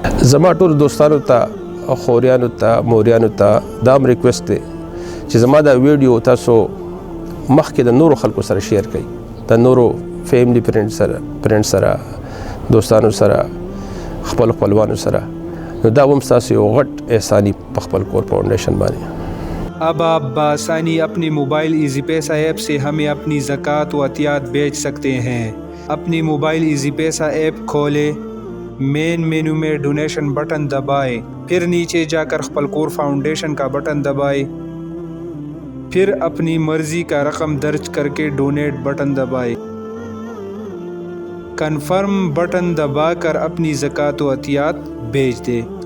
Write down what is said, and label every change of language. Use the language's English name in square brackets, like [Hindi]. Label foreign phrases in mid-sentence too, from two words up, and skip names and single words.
[Pashto] زما ټولو دوستانو ته، خوریانو ته، موریانو ته دا هم ریکویسټ دی چې زما دا ویډیو تاسو مخکې د نورو خلکو سره شیر کړئ، د نورو [English] family friend [Pashto] سره، دوستانو سره، خپل خپلوانو سره. نو دا هم ستاسو یو غټ احسانی په خپل کور فاؤنڈیشن باندې. [Urdu] اب آپ بآسانی اپنی موبائل ایزی پیسہ ایپ سے ہمیں اپنی زکوٰۃ و عطیات بیچ سکتے ہیں. اپنی موبائل ایزی پیسہ ایپ کھولیں, [English] main menu [Urdu] میں [English] donation button [Urdu] دبائیں، پھر نیچے جا کر خپل کور فاؤنڈیشن کا بٹن دبائیں، پھر اپنی مرضی کا رقم درج کر کے [English] donate button [Urdu] دبائیں, [English] confirm button [Urdu] دبا کر اپنی زکوٰۃ و عطیات بھیج دیں.